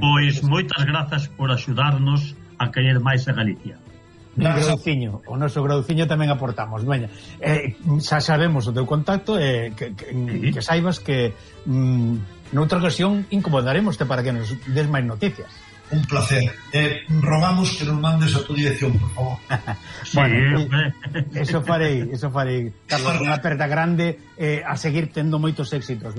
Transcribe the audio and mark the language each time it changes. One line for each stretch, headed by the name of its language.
Galician: Pois moitas grazas por axudarnos a querer máis a Galicia. Grauciño, o noso grauciño tamén aportamos. Veña, xa sabemos o teu contacto, que saibas que noutra ocasión incomodaremoste para que nos des máis noticias. Un placer.
Spanish: Rogamos que nos mandes a tu dirección, por favor.
Galician: Bueno, eso farei. Carlos, unha aperta grande a seguir tendo moitos éxitos.